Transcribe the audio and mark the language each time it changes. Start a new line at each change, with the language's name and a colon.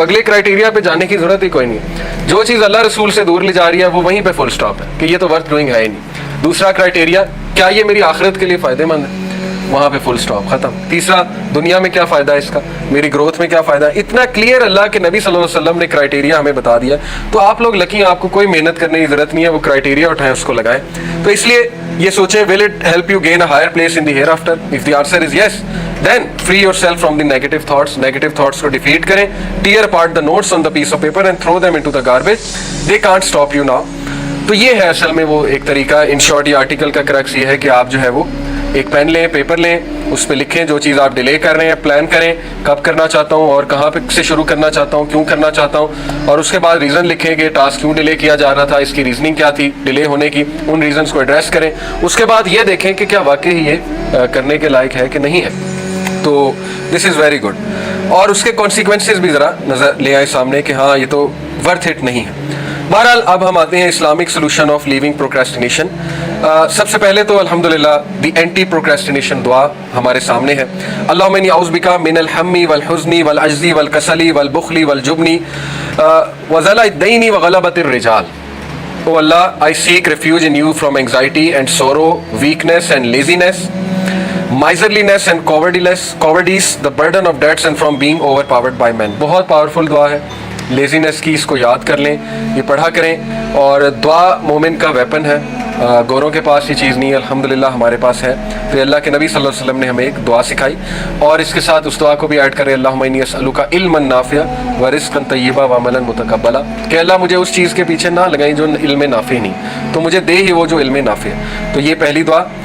Urdu: اگلے کرائٹیریا پہ جانے کی ضرورت ہی کوئی نہیں ہے. جو چیز اللہ رسول سے دور لے جا رہی ہے وہ وہیں پہ فل سٹاپ ہے کہ یہ تو
English: worth doing
Urdu: ہے ہی نہیں. دوسرا کرائٹیریا, کیا یہ میری آخرت کے لیے فائدہ مند ہے, وہاں پہ فل سٹاپ, ختم. تیسرا, دنیا میں کیا فائدہ ہے اس کا, میری گروتھ میں کیا فائدہ ہے. اتنا کلیئر اللہ کے نبی صلی اللہ علیہ وسلم نے کرائٹیریا ہمیں بتا دیا. تو آپ لوگ لکی ہیں, آپ کو کوئی محنت کرنے کی ضرورت نہیں ہے, وہ کرائٹیریا اٹھائیں, اس کو لگائیں. تو اس لیے یہ سوچیں,
English: will it help you gain a higher place in the hereafter? If the answer is yes, then free yourself from the negative thoughts. Negative thoughts کو defeat کریں, tear apart the notes on the piece of paper and throw them into the garbage. They can't stop you now.
Urdu: تو یہ ہے اصل میں وہ ایک طریقہ.
English: in short
Urdu: یہ آرٹیکل کا کرکس یہ ہے کہ آپ جو ہے وہ ایک پین لیں, پیپر لیں, اس پہ لکھیں جو چیز آپ ڈیلے کر رہے ہیں, پلان کریں کب کرنا چاہتا ہوں اور کہاں پہ سے شروع کرنا چاہتا ہوں, کیوں کرنا چاہتا ہوں, اور اس کے بعد ریزن لکھیں کہ ٹاسک کیوں ڈیلے کیا جا رہا تھا, اس کی ریزننگ کیا تھی ڈیلے ہونے کی, ان ریزنس کو ایڈریس کریں. اس کے بعد یہ دیکھیں کہ کیا واقعی یہ کرنے کے لائق ہے کہ نہیں ہے. تو
English: This is very good.
Urdu: اور اس کے کانسیکوینسز بھی ذرا نظر لے آئے سامنے کہ ہاں یہ تو
English: worth it
Urdu: نہیں ہے. بہرحال اب ہم آتے ہیں
English: Islamic solution of leaving procrastination.
Urdu: سب سے پہلے تو الحمدللہ
English: the anti procrastination
Urdu: دعا ہمارے سامنے ہے.
Arabic: اللہم انی اعوذ بک من الہم والحزن والعجز والکسل والبخل والجبن وذل الدین وغلبۃ الرجال.
English: Oh Allah, I seek refuge in you from anxiety and sorrow, weakness and laziness, miserliness and cowardice, the burden of debts and from being overpowered by men.
Urdu: بہت پاورفل دعا ہے. لیزینس کی اس کو یاد کر لیں, یہ پڑھا کریں. اور دعا مومن کا ویپن ہے, گوروں کے پاس یہ چیز نہیں ہے, الحمدللہ ہمارے پاس ہے. تو اللہ کے نبی صلی اللہ علیہ وسلم نے ہمیں ایک دعا سکھائی, اور اس کے ساتھ اس دعا کو بھی ایڈ کریں,
Arabic: اللہم انی اسألک علما نافعا ورزقا طیبا وعملا متقبلا,
Urdu: کہ اللہ مجھے اس چیز کے پیچھے نہ لگائیں جو علم نافع نہیں, تو مجھے دے ہی وہ جو علم نافع ہے. تو یہ پہلی دعا.